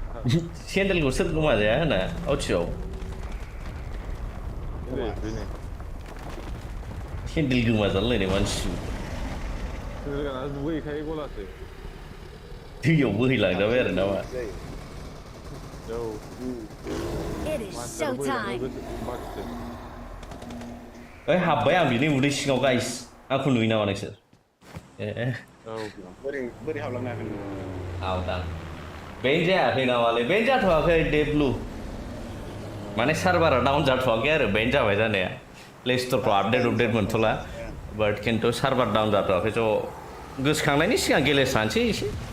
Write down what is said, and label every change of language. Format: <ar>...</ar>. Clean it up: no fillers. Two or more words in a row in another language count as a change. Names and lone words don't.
<brx>सेन्देलखौ सोर गोमाजाया होना आवथियाव बेनो सेन्देल गोमाजालायनाय मानसि दुगैखायो गलासो दैयाव बोहैलांजाबाय आरो नामा औ</brx> <en>It is showtime.</en> <brx>ओइ हाबबाय आं बिनि उदै सिङाव गाइस आंखौ नुयो नामा नोंसोर बोरै हाबलांनो हागोन आवदां बेनो जायाखै नामालै बेनो जाथ'वाखै डेब्लु माने सार्भारा डाउन जाथ'वाखै आरो बेनो जाबाय जानाया प्ले स्टरखौ आपडेट मोनथ'ला बाट खिन्थु</brx> <en>server down</en> <brx>जाथ'वाखै ज' गोसोखांनायनि सिगां गेलेस्रानोसै एसे</brx>